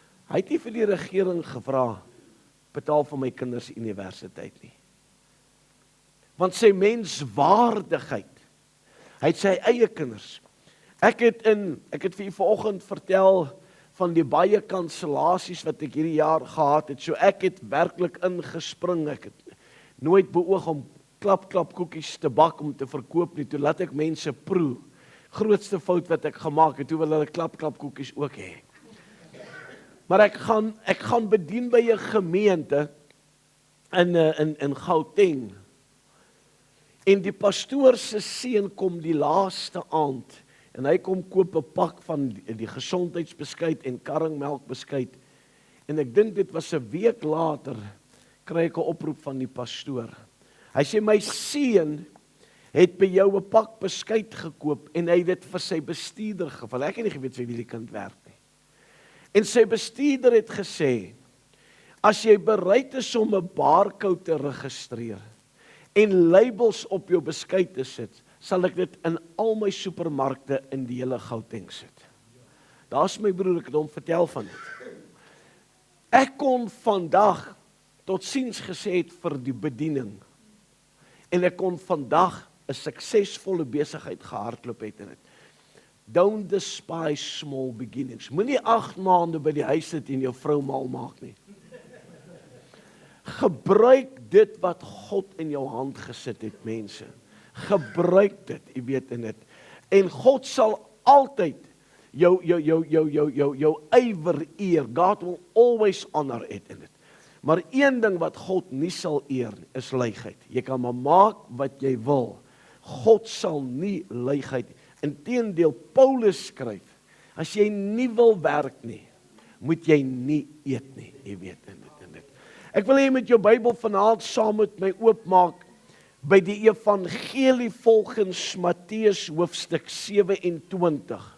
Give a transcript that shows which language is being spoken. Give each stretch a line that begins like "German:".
Afrikaans: Hy het nie vir die regering gevra, betaal vir my kinders universiteit nie. Want sy menswaardigheid, hy het sy eie kinders. Ek het vir u vanoggend vertel van die baie kansellasies wat ek hierdie jaar gehad het. So ek het werklik ingespring. Ek het nooit beoog om klap koekies te bak om te verkoop nie. Toe laat ek mense proe. Grootste fout wat ek gemaak het, toe wil hulle klap koekies ook hê. Maar ek gaan bedien by 'n gemeente in Gauteng. En die pastoor se seun kom die laaste aand. En hy kom koop 'n pak van die gesondheidsbeskuit en karringmelkbeskuit. En ek dink dit was 'n week later, kry ek 'n oproep van die pastoor. Hy sê, my seun het by jou 'n pak beskuit gekoop, en hy het dit vir sy bestuurder geval. Ek het nie geweet vir wie die kind werk nie. En sy bestuurder het gesê, as jy bereid is om 'n barcode te registreer, en labels op jou beskuit te sit, sal ek dit in al my supermarkte in die hele Gauteng sit. Daar's my broer, ek het hom vertel van dit. Ek kon vandag totsiens gesê het vir die bediening, en ek kon vandag 'n suksesvolle besigheid gehardloop het in dit.
English: Don't despise small beginnings.
Afrikaans: Moenie 8 maande by die huis sit en jou vrou mal maak nie. Gebruik dit wat God in jou hand gesit het, mense. Gebruik dit, jy weet in dit. En God sal altyd jou ywer eer.
English: God will always honor it in it.
Afrikaans: Maar een ding wat God nie sal eer, is luiheid. Jy kan maar maak wat jy wil. God sal nie luiheid. Inteendeel, Paulus skryf, as jy nie wil werk nie, moet jy nie eet nie, jy weet in dit. Ek wil hê met jou Bybel vanaand saam met my oopmaak by die evangelie volgens Matteus hoofstuk 27.